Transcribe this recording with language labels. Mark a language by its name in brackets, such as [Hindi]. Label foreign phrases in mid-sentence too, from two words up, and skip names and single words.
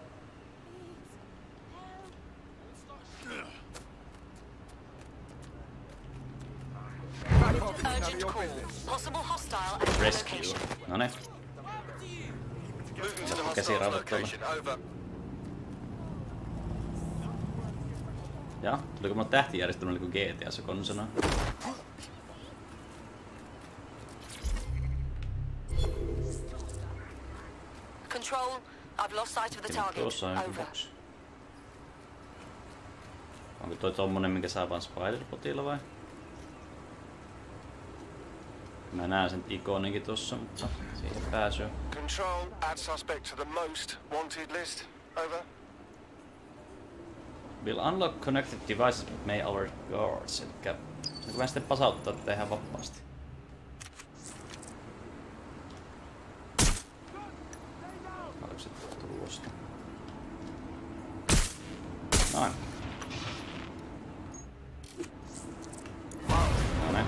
[Finnish] Rescue. Noniin. Käsiraudat tuolla. Ja, tuliko mulla tähtijärjestelmä niin kuin GTA:ssa konsona? [English] Control, I've lost sight of the target. [Finnish] Tuossa on joku box. Onko toi tommonen, minkä saa vaan spider-botilla vai? Mä näen sen ikoninkin tossa, mutta siihen pääsyy. [English] Control, add suspect to the most wanted list. Over. Will unlock connected devices but may alert guards. [Finnish] Elikkä se voi sitten pasauttaa tätä ihan vapaasti. Onko se tuosta? Noin. Noin.